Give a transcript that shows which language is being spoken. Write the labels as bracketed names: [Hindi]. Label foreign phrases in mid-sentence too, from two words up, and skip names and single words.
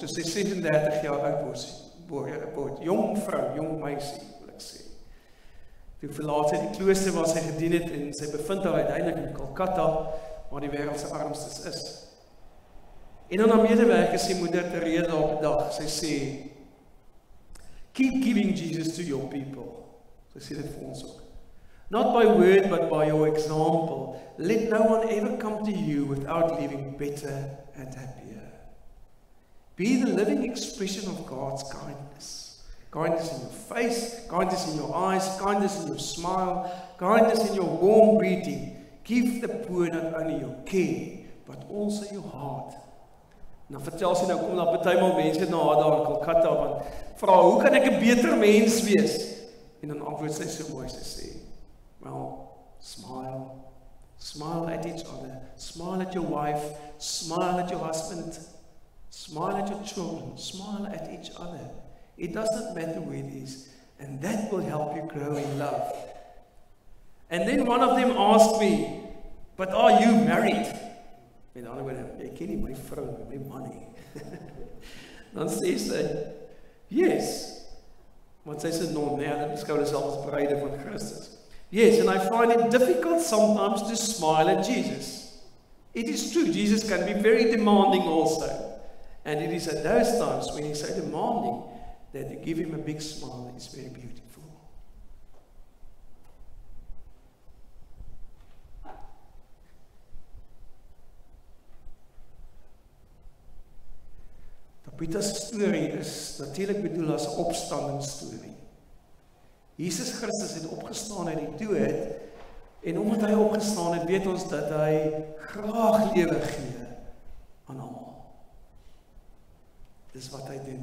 [Afrikaans] Toe sy 36 jaar oud word, jong vrou, jong meisie, wil ek sê. Toe verlaat sy die klooster waar sy gedien het en sy bevind haar uiteindelik in Kolkata, waar die wêreld se armstes is. En dan haar medewerker sê moeder Teresa op 'n dag, sy sê, [English] keep giving Jesus to your people. [Afrikaans] So sê dit vir ons ook. [English] Not by word, but by your example. Let no one ever come to you without leaving better and happier. Be the living expression of God's kindness. Kindness in your face, kindness in your eyes, kindness in your smile, kindness in your warm greeting. Give the poor not only your care, but also your heart. [Afrikaans] Nou vertel sy nou, kom daar partymal mense na haar daar in Kolkata, want vra, hoe kan ek 'n beter mens wees? En dan antwoord sy so mooi, sy sê, [English] well, smile at each other, smile at your wife, smile at your husband, smile at your children, smile at each other. It doesn't matter where it is, and that will help you grow in love. And then one of them asked me, but are you married? [Afrikaans] Met ander woorde, ek ken nie my vrou, my man nie. Dan sê sy, yes, want sy sê non, hulle beskou hulle self as bruide van Christus. [English] Yes, and I find it difficult sometimes to smile at Jesus. It is true, Jesus can be very demanding also. And it is at those times when he's so demanding that you give him a big smile, it's very beautiful. [Afrikaans] Peter's storie is natuurlik bedoel as 'n opstandingsstorie. Jesus Christus het opgestaan uit die dood en omdat hy opgestaan het, weet ons dat hy graag lewe gee aan almal. Dis wat hy doen.